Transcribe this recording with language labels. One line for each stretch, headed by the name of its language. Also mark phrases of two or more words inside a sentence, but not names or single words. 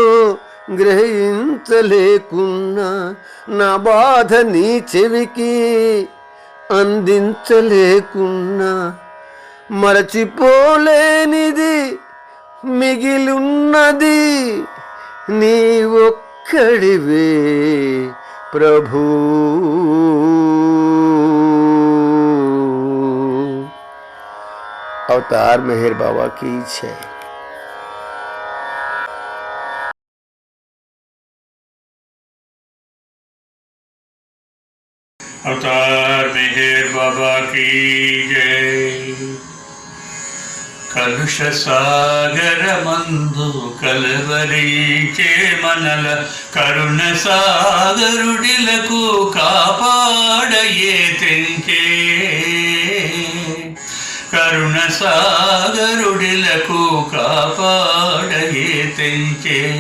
Telugu: గ్రహించలేకున్నా, నా బాధ నీ చెవికి అందించలేకున్నా, మరచిపోలేనిది మిగిలున్నది నీ ఒక్కడివే ప్రభూ.
Hindi: अवतार मेहर बाबा की जय। अवतार मेहर बाबा की जय।
Telugu: కలుష సాగర మందు కలవరించే మనల కరుణ సాగరుడిలకు కాపాడయే తెంచే, కరుణ సాగరుడిలకు కాపాడయే తెంచే.